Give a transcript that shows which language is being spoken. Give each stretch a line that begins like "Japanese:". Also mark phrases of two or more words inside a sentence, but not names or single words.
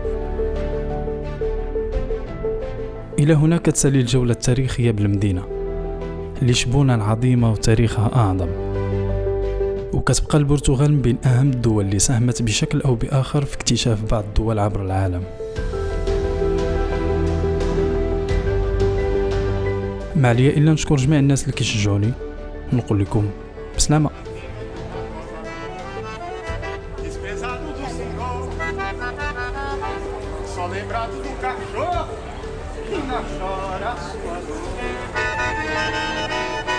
Arabic: إلى هنا كتسالي الجولة التاريخية بالمدينة لشبونة العظيمة وتاريخها أعظم، وكتبقى البرتغال من بين أهم الدول اللي ساهمت بشكل أو بآخر في اكتشاف بعض الدول عبر العالم. ما عليا إلا نشكر جميع الناس اللي كيشجعوني، ونقول لكم بسلامة.
Portuguese: Só lembrado do cachorro que não chora a sua dor.